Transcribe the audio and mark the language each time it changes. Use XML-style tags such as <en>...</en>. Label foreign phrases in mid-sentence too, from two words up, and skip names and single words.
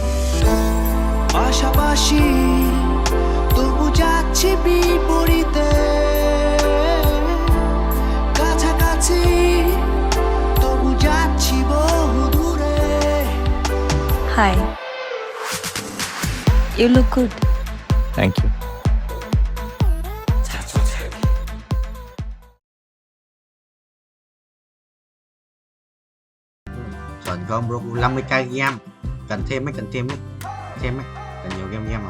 <bn>পাশাপাশি তবু যাচ্ছি বিপরীতে, কাছাকাছি তবু যাচ্ছি বহু দূরে।</bn> <en>হাই, You look good. Thank you.</en> <vi>Chuẩn không bro, 50k game. Cần thêm mấy? Thêm mấy? Cần nhiều game không?</vi>